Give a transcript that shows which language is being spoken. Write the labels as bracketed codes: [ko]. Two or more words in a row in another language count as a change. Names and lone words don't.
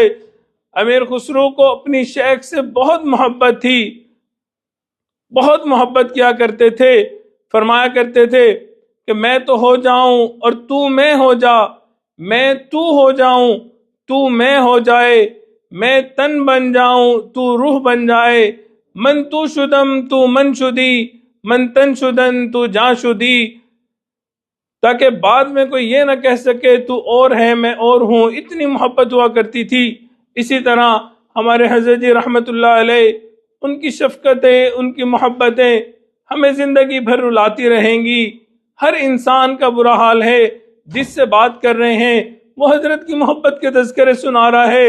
[ur] امیر خسرو کو اپنی شیخ سے بہت محبت تھی، بہت محبت کیا کرتے تھے. فرمایا کرتے تھے کہ میں تو ہو جاؤں اور تو میں ہو جا، میں تو ہو جاؤں تو میں ہو جائے، میں تن بن جاؤں تو روح بن جائے، [fa] من تو شدم تو من شدی، من تن شدن تو جان شدی. [ur] تاکہ بعد میں کوئی یہ نہ کہہ سکے تو اور ہے میں اور ہوں. اتنی محبت ہوا کرتی تھی. اسی طرح ہمارے حضرت جی [ar] رحمۃ اللہ علیہ، [ur] ان کی شفقتیں، ان کی محبتیں ہمیں زندگی بھر رلاتی رہیں گی. ہر انسان کا برا حال ہے، جس سے بات کر رہے ہیں وہ حضرت کی محبت کے تذکرے سنا رہا ہے.